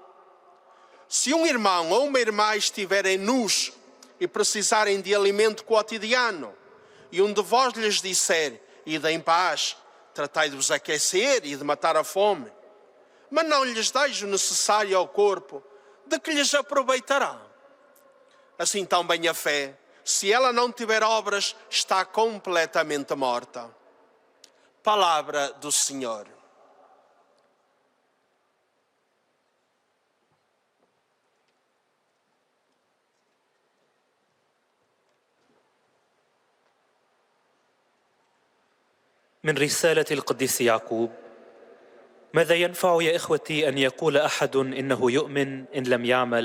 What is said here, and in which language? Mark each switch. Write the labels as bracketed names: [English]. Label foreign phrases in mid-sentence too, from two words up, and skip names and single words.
[Portuguese] Se um irmão ou uma irmã estiverem nus e precisarem de alimento cotidiano, e um de vós lhes disser, ide em paz, tratai de vos aquecer e de matar a fome, mas não lhes deis o necessário ao corpo, de que lhes aproveitará? Assim também a fé, se ela não tiver obras, está completamente morta. Palavra do Senhor. [Arabic] من رسالة القديس يعقوب: ماذا ينفع يا إخوتي أن يقول أحد إنه يؤمن إن لم يعمل؟